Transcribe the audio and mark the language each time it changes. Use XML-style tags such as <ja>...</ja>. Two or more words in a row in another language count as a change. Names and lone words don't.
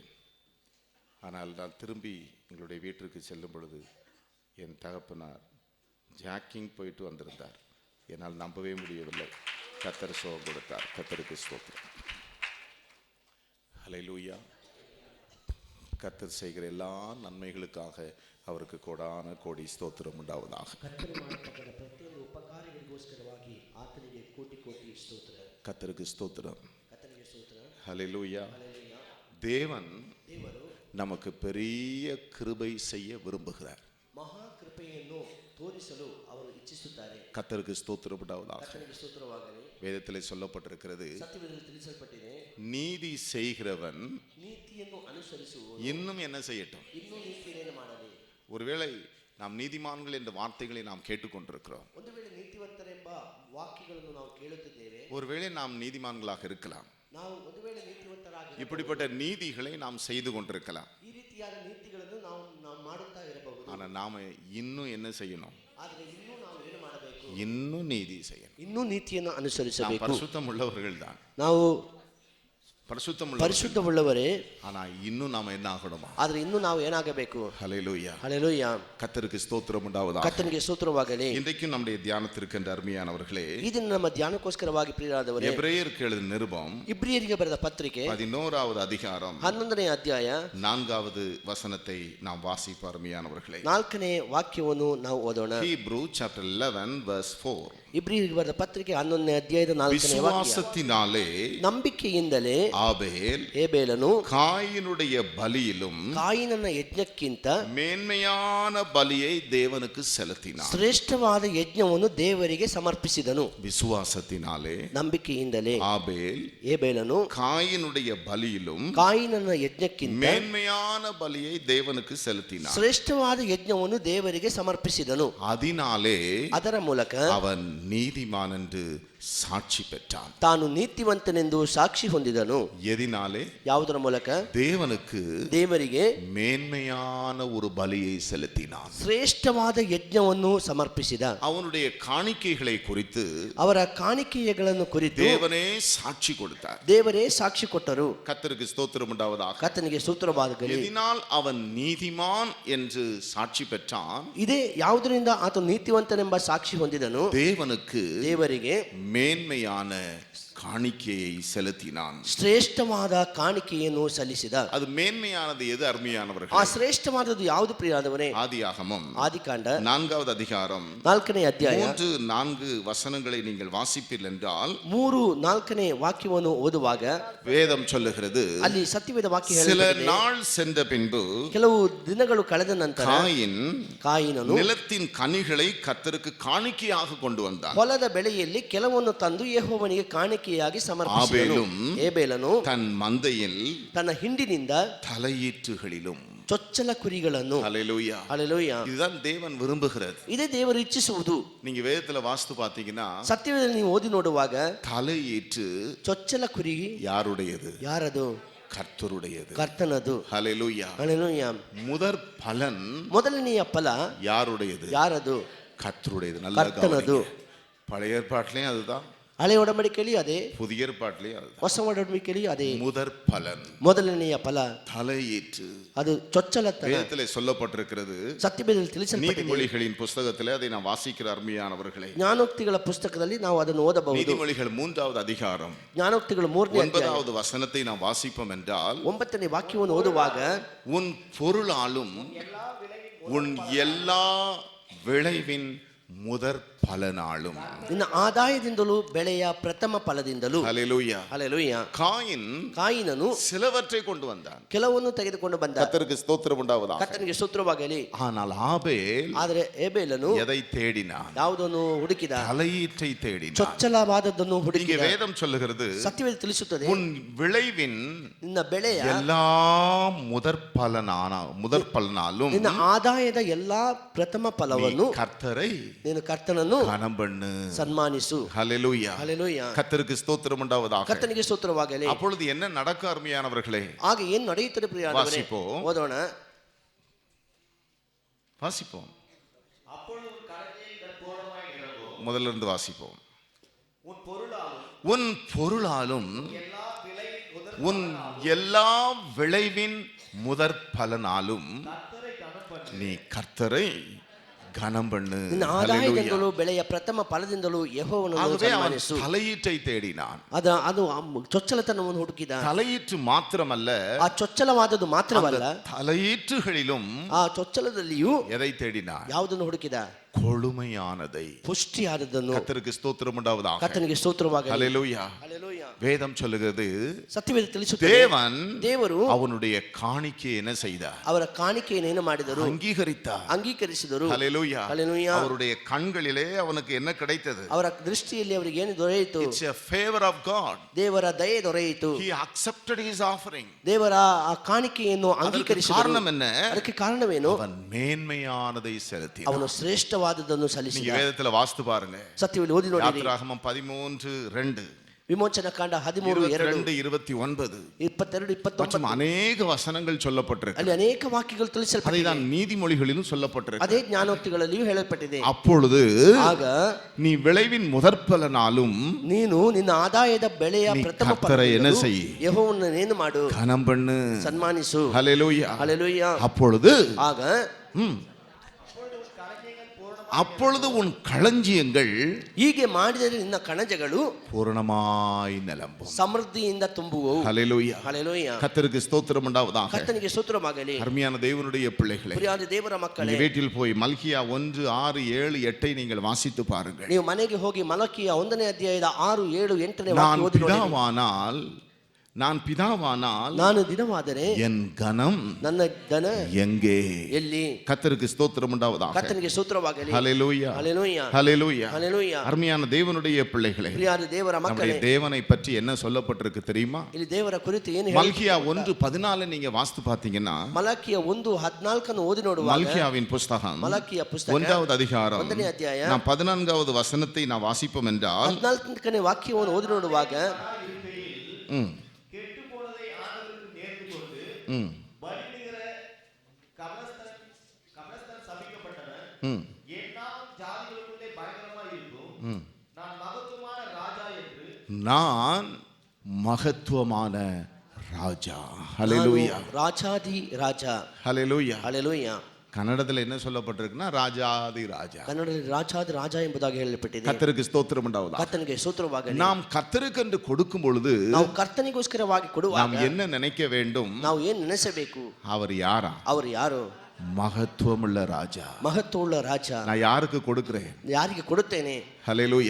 <ta>ஆனால் நான் திரும்பி எங்களுடைய வீட்டிற்கு செல்லும் பொழுது என் தகப்பனார் ஜாக்கிங் போயிட்டு வந்திருந்தார். என்னால் நம்பவே முடியவில்லை. கர்த்தர் சுகம் கொடுத்தார். கர்த்தருக்கு ஸ்தோத்திரம். ஹல்லேலூயா. கர்த்தர் செய்கிற எல்லா நன்மைகளுக்காக</ta> <kn>ಅವರಿಗೆ ಕೋಡಾನ ಕೋಡಿ ಸ್ತೋತ್ರ ಉಂಟಾವುದಾಗ. ಪ್ರತಿಯೊಂದು ಉಪಕಾರಗಳಿಗೋಸ್ಕರವಾಗಿ ಆತನಿಗೆ ಕೋಟಿ ಕೋಟಿ ಸ್ತೋತ್ರ. ಕರ್ತರಿಗೆ ಸ್ತೋತ್ರ. ಕರ್ತನಿಗೆ ಸ್ತೋತ್ರ.</kn> <ta>ஹல்லேலூயா. ஹல்லேலூயா. தேவன்</ta> <kn>ದೇವರು</kn> <ta>நமக்கு பெரிய கிருபை செய்ய விரும்புகிறார்.</ta> <kn>ಮಹಾ ಕೃಪೆಯನ್ನು ತೋರಿಸಲು ಅವರು ಇಚ್ಛಿಸುತ್ತಾರೆ.</kn> <ta>கர்த்தருக்கு ஸ்தோத்திரம் உண்டாவதாக.</ta> <kn>ಕರ್ತನಿಗೆ ಸ್ತೋತ್ರವಾಗಲಿ.</kn> <ta>வேதத்திலே சொல்லப்பட்டிருக்கிறது,</ta> <kn>ಸತ್ಯವೇದದಲ್ಲಿ ತಿಳಿಸಲ್ಪಟ್ಟಿದೆ,</kn> <ta>நீதி செய்கிறவன்</ta> <kn>ನೀತಿಯನ್ನು ಅನುಸರಿಸುವವನು</kn> <ta>இன்னும் என்ன செய்யட்டும்,</ta> <kn>ಇನ್ನೂ ನೀತಿಯನ್ನು ಮಾಡಲಿ.</kn> <ta>ஒருவேளை நாம் நீதிமான்கள் என்ற வார்த்தைகளை நாம் கேட்டுக்கொண்டிருக்கிறோம்.</ta> <kn>ಒಂದು ವೇಳೆ ನೀತಿವಂತರೆಂಬ ವಾಕ್ಯಗಳನ್ನು ನಾವು ಕೇಳುತ್ತಿದ್ದೇವೆ.</kn> <ta>ஒருவேளை நாம் நீதிமான்களாக இருக்கலாம்.</ta> <kn>ನಾವು ಒಂದು ವೇಳೆ ನೀತಿವಂತರಾಗಿ</kn> <ta>இப்படிப்பட்ட நீதிகளை நாம் செய்து கொண்டிருக்கலாம்.</ta> <kn>ಈ ರೀತಿಯಾದ ನೀತಿಗಳನ್ನು ನಾವು ಮಾಡುತ್ತಾ ಇರಬಹುದು.</kn> <ta>ஆனால் நாம இன்னும் என்ன செய்யணும்?</ta> <kn>ಆದರೆ ಇನ್ನೂ ನಾವು ಏನು ಮಾಡಬೇಕು?</kn> <ta>இன்னும் நீதி செய்யணும்.</ta> <kn>ಇನ್ನೂ ನೀತಿಯನ್ನು</kn> <ta>நாம்</ta> <kn>ಅನುಸರಿಸಬೇಕು.</kn> <ta>பரிசுத்தம் உள்ளவர்கள் தான்.</ta> <kn>ನಾವು ಪರಿಶುದ್ಧವುಳ್ಳವರೇ,</kn> <ta>ஆனா இன்னும் நாம என்ன ஆகணுமா?</ta> <kn>ಆದರೆ ಇನ್ನೂ ನಾವು ಏನಾಗಬೇಕು?</kn> <ta>ஹல்லேலூயா. ஹல்லேலூயா. கர்த்தருக்கு ஸ்தோத்திரம் உண்டாவதாக.</ta> <kn>ಕರ್ತನಿಗೆ ಸ್ತೋತ್ರವಾಗಲಿ.</kn> <ta>இன்றைக்கும் நம்முடைய தியானத்திற்கு என்ற அருமையானவர்களே,</ta> <kn>ಈ ದಿನ ನಮ್ಮ ಧ್ಯಾನಕ್ಕೋಸ್ಕರವಾಗಿ ಪ್ರಿಯರಾದವರೇ,</kn> <ta>எபிரேயருக்கு எழுதின நிருபம்</ta> <kn>ಇಬ್ರಿಯರಿಗೆ ಬರೆದ ಪತ್ರಿಕೆ</kn> <ta>11வது அதிகாரம்</ta> <kn>11ನೇ ಅಧ್ಯಾಯ</kn> <ta>4வது வசனத்தை நாம் வாசிப்போம். அருமையானவர்களே,</ta> <kn>4ನೇ ವಾಕ್ಯವನ್ನು ನಾವು ಓದೋಣ.</kn> <en>Hebrew chapter 11 verse 4.</en> <kn>ಇಬ್ರಿಯರಿಗೆ ಬರೆದ ಪತ್ರಿಕೆ 11ನೇ ಅಧ್ಯಾಯದ 4ನೇ ವಾಕ್ಯ.</kn> <ta>விசுவாசத்தினாலே</ta> <kn>ನಂಬಿಕೆಯಿಂದಲೇ</kn> <ta>ஆபேல்</ta> <kn>ಹೇಬೇಲನು</kn> <ta>காயினுடைய பலியிலும்</ta> <kn>ಕಾಯಿನನ ಯಜ್ಞಕ್ಕಿಂತ</kn> <ta>மேன்மையான பலியை தேவனுக்கு செலுத்தினான்.</ta> <kn>ಶ್ರೇಷ್ಠವಾದ ಯಜ್ಞವನ್ನು ದೇವರಿಗೆ ಸಮರ್ಪಿಸಿದನು.</kn> <ta>விசுவாசத்தினாலே</ta> <kn>ನಂಬಿಕೆಯಿಂದಲೇ</kn> <ta>ஆபேல்</ta> <kn>ಹೇಬೇಲನು</kn> <ta>காயினுடைய பலியிலும்</ta> <kn>ಕಾಯಿನನ ಯಜ್ಞಕ್ಕಿಂತ</kn> <ta>மேன்மையான பலியை தேவனுக்கு செலுத்தினான்.</ta> <kn>ಶ್ರೇಷ್ಠವಾದ ಯಜ್ಞವನ್ನು ದೇವರಿಗೆ ಸಮರ್ಪಿಸಿದನು.</kn> <ta>அதனாலே</ta> <kn>ಅದರ ಮೂಲಕ</kn> <ta>அவன் நீதிமான் என்று சாட்சி பெற்றான்.</ta> <kn>ತಾನು ನೀತಿವಂತನೆಂದು ಸಾಕ್ಷಿ ಹೊಂದಿದನು.</kn> <ta>எதினாலே?</ta> <kn>ಯಾವುದರ ಮೂಲಕ?</kn> <ta>தேவனுக்கு</ta> <kn>ದೇವರಿಗೆ</kn> <ta>மேன்மையான ஒரு பலியை செலுத்தினான்.</ta> <kn>ಶ್ರೇಷ್ಠವಾದ ಯಜ್ಞವನ್ನು ಸಮರ್ಪಿಸಿದ.</kn> <ta>அவனுடைய காணிக்கைகளை குறித்து,</ta> <kn>ಅವರ ಕಾಣಿಕೆಗಳನ್ನು ಕುರಿತು</kn> <ta>தேவனே சாட்சி கொடுத்தார்.</ta> <kn>ದೇವರೇ ಸಾಕ್ಷಿ ಕೊಟ್ಟರು.</kn> <ta>கர்த்தருக்கு ஸ்தோத்திரம் உண்டாவதாக.</ta> <kn>ಕರ್ತನಿಗೆ ಸ್ತೋತ್ರವಾಗಲಿ.</kn> <ta>எதினால் அவன் நீதிமான் என்று சாட்சி பெற்றான்?</ta> <kn>ಇದೇ ಯಾವುದರಿಂದ ಆತ ನೀತಿವಂತನೆಂಬ ಸಾಕ್ಷಿ ಹೊಂದಿದನು?</kn> <ta>தேவனுக்கு</ta> <kn>ದೇವರಿಗೆ</kn> <ta>மேன்மையான காணிக்கையை செலுத்தினான்.</ta> <kn>ಶ್ರೇಷ್ಠವಾದ ಕಾಣಿಕೆಯನ್ನು ಸಲ್ಲಿಸಿದ.</kn> <ta>அது மேன்மையானது எது? அருமையானவர்களே,</ta> <kn>ಆ ಶ್ರೇಷ್ಠವಾದದ್ದು ಯಾವುದು ಪ್ರಿಯರಾದವರೇ?</kn> <ta>ஆதியாகமம்</ta> <kn>ಆದಿಕಾಂಡ</kn> <ta>4வது அதிகாரம்</ta> <kn>4ನೇ ಅಧ್ಯಾಯ</kn> <ta>3-4 வசனங்களை நீங்கள் வாசிப்பீர்கள் என்றால்,</ta> <kn>3-4ನೇ ವಾಕ್ಯವನ್ನು ಓದುವಾಗ</kn> <ta>வேதம் சொல்லுகிறது,</ta> <kn>ಅಲ್ಲಿ ಸತ್ಯವೇದ ವಾಕ್ಯ</kn> <ta>சில</ta> <kn>ಹೇಳುತ್ತದೆ,</kn> <ta>நாள் சென்ற பின்பு</ta> <kn>ಕೆಲವು ದಿನಗಳು ಕಳೆದ ನಂತರ ಕಾಯಿನನು</kn> <ta>நிலத்தின் கனிகளை கர்த்தருக்கு காணிக்கையாக கொண்டு வந்தான்.</ta> <kn>ಹೊಲದ ಬೆಳೆಯಲ್ಲಿ ಕೆಲವನ್ನು ತಂದು ಯೆಹೋವನಿಗೆ ಕಾಣಿಕೆ ಕಾಣಿಕೆಯಾಗಿ ಸಮರ್ಪಿಸಿದನು. ಏಬೇಲನು</kn> <ta>தன் மந்தையில்</ta> <kn>ತನ್ನ ಹಿಂಡಿನಿಂದ</kn> <ta>தலையீற்றுகளிலும்.</ta> <kn>ಚೊಚ್ಚಲ ಕುರಿಗಳನ್ನು.</kn> <ta>ஹல்லேலூயா.</ta> <kn>ಹಲ್ಲೆಲೂಯಾ.</kn> <ta>இதுதான் தேவன் விரும்புகிறது.</ta> <kn>ಇದೇ ದೇವರು ಇಚ್ಛಿಸುವುದು.</kn> <ta>நீங்க வேதத்துல வாஸ்து பாத்தீங்கன்னா</ta> <kn>ಸತ್ಯವೇದದಲ್ಲಿ ನೀವು ಓದಿ ನೋಡುವಾಗ</kn> <ta>தலையீற்று</ta> <kn>ಚೊಚ್ಚಲ ಕುರಿ</kn> <ta>யாருடையது?</ta> <kn>ಯಾರದು?</kn> <ta>கர்த்தருடையது.</ta> <kn>ಕರ್ತನದು.</kn> <ta>ஹல்லேலூயா.</ta> <kn>ಹಲ್ಲೆಲೂಯಾ.</kn> <ta>முதற் பலன்</ta> <kn>ಮೊದಲನೆಯ ಫಲ</kn> <ta>யாருடையது?</ta> <kn>ಯಾರದು?</kn> <ta>கர்த்தருடையது. நல்ல கர்த்தனது. கவனிங்க. பழைய ஏற்பாட்டிலையும் அதுதான்,</ta> <kn>ಹಳೆ ಒಡಂಬಡಿಕೆಯಲ್ಲಿ ಅದೇ,</kn> <ta>புதிய ஏற்பாட்டிலையும் அதுதான்.</ta> <kn>ಹೊಸ ಒಡಂಬಡಿಕೆಯಲ್ಲಿ ಅದೇ.</kn> <ta>முதற் பலன்</ta> <kn>ಮೊದಲನೆಯ ಫಲ</kn> <ta>தலையீற்று.</ta> <kn>ಅದು ಚೊಚ್ಚಲತನ.</kn> <ta>வேதத்திலே சொல்லப்பட்டிருக்கிறது.</ta> <kn>ಸತ್ಯವೇದದಲ್ಲಿ ತಿಳಿಸಲ್ಪಟ್ಟಿದೆ.</kn> <ta>நீதிமொழிகளின் புஸ்தகத்திலே அதை நான் வாசிக்கிற அருமையானவர்களே.</ta> <kn>ಜ್ಞಾನೋಕ್ತಿಗಳ ಪುಸ್ತಕದಲ್ಲಿ ನಾವು ಅದನ್ನು ಓದಬಹುದು.</kn> <ta>நீதிமொழிகள் 3வது அதிகாரம்</ta> <kn>ಜ್ಞಾನೋಕ್ತಿಗಳು 3ನೇ ಅಧ್ಯಾಯ</kn> <ta>9வது வசனத்தை நாம் வாசிப்போம் என்றால்,</ta> <kn>9ನೇ ವಾಕ್ಯವನ್ನು ಓದುವಾಗ</kn> <ta>உன் பொருளாலும் உன் எல்லா விளைவின் முதற் பலனாலும்.</ta> <kn>ನಿನ್ನ ಆದಾಯದಿಂದಲೂ ಬೆಳೆಯ ಪ್ರಥಮ ಫಲದಿಂದಲೂ.</kn> <ta>ஹல்லேலூயா.</ta> <kn>ಹಲ್ಲೆಲೂಯಾ.</kn> <ta>காயினನು சிலவற்றை கொண்டு வந்தான்.</ta> <kn>ಕೆಲವನ್ನು ತೆಗೆದುಕೊಂಡು ಬಂದ.</kn> <ta>கர்த்தருக்கு ஸ்தோத்திரம் உண்டாவதாக.</ta> <kn>ಕರ್ತನಿಗೆ ಸ್ತೋತ್ರವಾಗಲಿ.</kn> <ta>ஆனால் ஆபேல்</ta> <kn>ಆದರೆ ಏಬೇಲನು</kn> <ta>எதை தேடினான்?</ta> <kn>ಯಾವುದನ್ನು ಹುಡುಕಿದ?</kn> <ta>தலையீற்றை தேடினான்.</ta> <kn>ಚೊಚ್ಚಲವಾದದ್ದನ್ನು</kn> <ta>இங்கே</ta> <kn>ಹುಡುಕಿದ.</kn> <ta>வேதம் சொல்லுகிறது,</ta> <kn>ಸತ್ಯವೇದ ತಿಳಿಸುತ್ತದೆ,</kn> <ta>உன் விளைவின்</ta> <kn>ನಿನ್ನ ಬೆಳೆಯ</kn> <ta>எல்லா முதற் பலனாலும்</ta> <kn>ನಿನ್ನ ಆದಾಯದ ಎಲ್ಲಾ ಪ್ರಥಮ ಫಲವನ್ನು</kn> <ta>கர்த்தரை</ta> <kn>ನೀನು ಕರ್ತನನ್ನು</kn> <ta>கனம் பண்ணு.</ta> <kn>ಸನ್ಮಾನಿಸು.</kn> <ta>ஹல்லேலூயா.</ta> <kn>ಹಲ್ಲೆಲೂಯಾ.</kn> <ta>கர்த்தருக்கு ஸ்தோத்திரம் உண்டாவதாக.</ta> <kn>ಕರ್ತನಿಗೆ ಸ್ತೋತ್ರವಾಗಲಿ.</kn> <ta>அப்பொழுது என்ன நடக்க அருமையானவர்களே?</ta> <kn>ಆಗ ಏನು ನಡೆಯುತ್ತದೆ ಪ್ರಿಯರೇ?</kn> <ta>வாசிப்போம்.</ta> <kn>ಓದೋಣ.</kn> <ta>வாசிப்போம். முதல்ல இருந்து வாசிப்போம். உன் பொருளாலும் உன் எல்லா விளைவின் முதற் பலனாலும் நீ கர்த்தரை கனம் பண்ணு.</ta> <kn>ನಿನ್ನ ಆದಾಯದಿಂದಲೂ ಬೆಳೆಯ ಪ್ರಥಮ ಫಲದಿಂದಲೂ ಯೆಹೋವನನ್ನು</kn> <ta>ஆகவே அவன்</ta> <kn>ಸನ್ಮಾನಿಸು.</kn> <ta>தலையீற்றை தேடினான்.</ta> <kn>ಅದು ಚೊಚ್ಚಲತನವನ್ನು ಹುಡುಕಿದ.</kn> <ta>தலையீற்று மாத்திரமல்ல,</ta> <kn>ಆ ಚೊಚ್ಚಲವಾದದ್ದು ಮಾತ್ರವಲ್ಲ,</kn> <ta>தலையீற்றுகளிலும்</ta> <kn>ಆ ಚೊಚ್ಚಲದಲ್ಲಿಯೂ</kn> <ta>எதை தேடினான்?</ta> <kn>ಯಾವುದನ್ನು ಹುಡುಕಿದ?</kn> <ta>கொழுமையானதை.</ta> <kn>ಪುಷ್ಟಿಯಾದದ್ದನ್ನು.</kn> <ta>கர்த்தருக்கு ஸ்தோத்திரம் உண்டாவதாக.</ta> <kn>ಕರ್ತನಿಗೆ ಸ್ತೋತ್ರವಾಗಲಿ.</kn> <ta>ஹல்லேலூயா.</ta> <kn>ಹಲ್ಲೆಲೂಯಾ.</kn> <ta>வேதம் சொல்லுகிறது,</ta> <kn>ಸತ್ಯವೇದ ತಿಳಿಸುತ್ತದೆ, ದೇವರು</kn> <ta>அவனுடைய காணிக்கை என்ன செய்தார்?</ta> <kn>ಅವರ ಕಾಣಿಕೆಯನ್ನು ಏನು ಮಾಡಿದರು?</kn> <ta>அங்கீகரித்தார்.</ta> <kn>ಅಂಗೀಕರಿಸಿದರು.</kn> <ta>ஹல்லேலூயா.</ta> <kn>ಹಲ್ಲೆಲೂಯಾ.</kn> <ta>அவருடைய கண்களிலே அவனுக்கு என்ன கிடைத்தது?</ta> <kn>ಅವರ ದೃಷ್ಟಿಯಲ್ಲಿ ಅವರಿಗೆ ಏನು ದೊರೆಯಿತು?</kn> <en>It's a favor of God.</en> <kn>ದೇವರ ದಯೆ ದೊರೆಯಿತು.</kn> <en>He accepted his offering.</en> <kn>ದೇವರ ಆ ಕಾಣಿಕೆಯನ್ನು ಅಂಗೀಕರಿಸಿದರು.</kn> <ta>காரணம் என்ன?</ta> <kn>ಅದಕ್ಕೆ ಕಾರಣವೇನು?</kn> <ta>அவன் மேன்மையானதை செலுத்தினான்.</ta> <kn>ಅವನು ಶ್ರೇಷ್ಠವಾದದ್ದನ್ನು ಸಲ್ಲಿಸಿದ.</kn> <ta>நீங்க வேதத்துல வாசித்து பாருங்க.</ta> <kn>ಸತ್ಯವೇದ ಓದಿ ನೋಡಿ.</kn> <ta>யாத்திராகமம் 13:2,</ta> <kn>ವಿಮೋಚನ ಕಾಂಡ 13:2,</kn> <ta>22,</ta> <kn>22, 29</kn> <ta>மற்றும் அநேக வசனங்கள் சொல்லப்பட்டிருக்கு.</ta> <kn>ಅಲ್ಲಿ ಅನೇಕ ವಾಕ್ಯಗಳು ತಿಳಿಸಲ್ಪಟ್ಟಿದೆ.</kn> <ta>அதைதான் நீதிமொழிகளிலும் சொல்லப்பட்டிருக்கு.</ta> <kn>ಅದೇ ಜ್ಞಾನೋಕ್ತಿಗಳಲ್ಲಿಯೂ ಹೇಳಲ್ಪಟ್ಟಿದೆ.</kn> <ta>அப்பொழுது</ta> <kn>ಆಗ</kn> <ta>நீ விளைவின் முதற்பலனாலும்</ta> <kn>ನೀನು ನಿನ್ನ ಆದಾಯದ ಬೆಳೆಯ ನೀ ಪ್ರಥಮ</kn> <ta>ಕರ್ತரை என்ன செய்?</ta> <kn>ಯೆಹೋವನನ್ನು ಏನು ಮಾಡು?</kn> <ta>கனம் பண்ணு.</ta> <kn>ಸನ್ಮಾನಿಸು.</kn> <ta>ஹல்லேலூயா.</ta> <kn>ಹಲ್ಲೆಲೂಯಾ.</kn> <ta>அப்பொழுது</ta> <kn>ಆಗ</kn> <ta>அப்பொழுது உன் களஞ்சியங்கள்</ta> <kn>ಹೀಗೆ ಮಾಡಿದರೆ ನಿನ್ನ ಕಣಜಗಳು</kn> <ta>பூரணமாய் நிரம்பும்.</ta> <kn>ಸಮೃದ್ಧಿಯಿಂದ ತುಂಬುವವು.</kn> <ta>ஹல்லேலூயா.</ta> <kn>ಹಲ್ಲೆಲೂಯಾ.</kn> <ta>கர்த்தருக்கு ஸ்தோத்திரம் உண்டாவதாக.</ta> <kn>ಕರ್ತನಿಗೆ ಸ್ತೋತ್ರವಾಗಲಿ.</kn> <ta>அருமையான தேவனுடைய பிள்ளைகளே,</ta> <kn>ಪ್ರಿಯಾದ ದೇವರ ಮಕ್ಕಳೇ,</kn> <ta>நீங்க வீட்டில் போய் மல்கியா 1, 6, 7, 8 நீங்கள் வாசித்து பாருங்கள்.</ta> <kn>ನೀವು ಮನೆಗೆ ಹೋಗಿ ಮಲಕಿಯ 1ನೇ ಅಧ್ಯಾಯದ 6, 7, 8ನೇ</kn> <ta>நான்</ta> <kn>ವಾಕ್ಯ ಓದಿ ನೋಡಿ.</kn> <ta>நான் பிதாவானால்</ta> <kn>ನಾನು ದಿನವಾದರೆ</kn> <ta>என் கனம்</ta> <kn>ನನ್ನ ಧನ</kn> <ta>எங்கே?</ta> <kn>ಎಲ್ಲಿ?</kn> <ta>கர்த்தருக்கு ஸ்தோத்திரம் உண்டாவதாக.</ta> <kn>ಕರ್ತನಿಗೆ ಸ್ತೋತ್ರವಾಗಲಿ.</kn> <ta>ஹல்லேலூயா.</ta> <kn>ಹಲ್ಲೆಲೂಯಾ.</kn> <ta>ஹல்லேலூயா.</ta> <kn>ಹಲ್ಲೆಲೂಯಾ.</kn> <ta>அருமையான தேவனுடைய பிள்ளைகளே,</ta> <kn>ಪ್ರಿಯಾದ ದೇವರ</kn> <ta>நம்முடைய</ta> <kn>ಮಕ್ಕಳೇ,</kn> <ta>தேவனை பற்றி என்ன சொல்லப்பட்டிருக்கு தெரியுமா?</ta> <kn>ಇಲ್ಲಿ ದೇವರ ಕುರಿತು ಏನು</kn> <ta>மல்கியா 1:14 நீங்க வாசித்து பார்த்தீங்கன்னா,</ta> <kn>ಮಲಕಿಯ 1:14 ಓದಿ ನೋಡುವಾಗ,</kn> <ta>மல்கியாவின் புஸ்தகம்</ta> <kn>ಮಲಕಿಯ ಪುಸ್ತಕ</kn> <ta>1வது அதிகாரம்</ta> <kn>1ನೇ ಅಧ್ಯಾಯ</kn> <ta>நாம் 14வது வசனத்தை நான் வாசிப்போம் என்றால்,</ta> <kn>14ನೇ ವಾಕ್ಯವನ್ನು ಓದಿ ನೋಡುವಾಗ,</kn> <ta>நான் மகத்துவமான ராஜா. ஹல்லேலூயா.</ta> <kn>ರಾಜಾದಿ ರಾಜ.</kn> <ta>ஹல்லேலூயா.</ta> <kn>ಹಲ್ಲೆಲೂಯಾ.</kn> <ta>கன்னடத்தில் என்ன சொல்லப்பட்டிருக்குன்னா, ராஜாதி ராஜா.</ta> <kn>ಕನ್ನಡದಲ್ಲಿ ರಾಜಾದಿ ರಾಜ ಎಂಬುದಾಗಿ ಹೇಳಲ್ಪಟ್ಟಿದೆ.</kn> <ta>கர்த்தருக்கு ஸ்தோத்திரம் உண்டாவதாக.</ta> <kn>ಕರ್ತನಿಗೆ ಸ್ತೋತ್ರವಾಗಲಿ.</kn> <ta>நாம் கர்த்தருக்கு என்று கொடுக்கும் பொழுது</ta> <kn>ನಾವು ಕರ್ತನಿಗೋಸ್ಕರವಾಗಿ ಕೊಡುವಾಗ</kn> <ta>நாம் என்ன நினைக்க வேண்டும்?</ta> <kn>ನಾವು ಏನು ನೆನೆಸಬೇಕು?</kn> <ta>அவர் யாரா?</ta> <kn>ಅವರು ಯಾರು?</kn> <ta>மகத்துவமுள்ள ராஜா.</ta> <kn>ಮಹತ್ವವುಳ್ಳ ರಾಜ.</kn> <ta>நான் யாருக்கு கொடுக்கிறேன்?</ta> <kn>ಯಾರಿಗೆ ಕೊಡುತ್ತೇನೆ?</kn> <ta>ஹல்லேலூயா.</ta>